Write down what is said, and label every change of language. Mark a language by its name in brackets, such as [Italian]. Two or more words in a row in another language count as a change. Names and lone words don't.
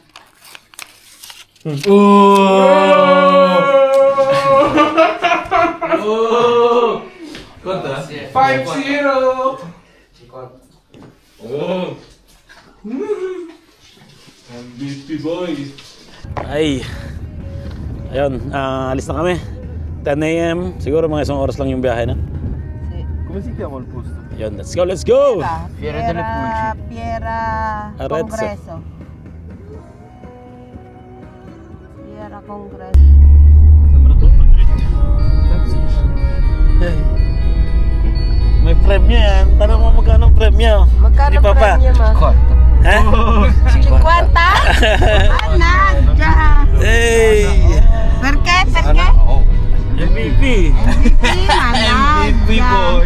[Italian] Quanto? 5-0! Oh! [English] MVP boy! [Filipino] Ay. Ayun, alis na kami. [English] 10 a.m. [Filipino] Siguro mga isang oras lang yung biyahe na. [Italian] Come si chiama il posto? [Filipino] Ayun, [English] let's go! [Italian] Fiera delle Pulci. Piera Arezzo. Congreso. Piera Congreso. Sembra troppo dritto. [Filipino] May premyo yan. Tanong mo magkano ang premyo? Magkano Di pa pa? premium mo? [Italian] Quanto? Ha? 50? Nagja! Hey! Perché? Oh. [English] MVP! MVP, MVP managja! boy!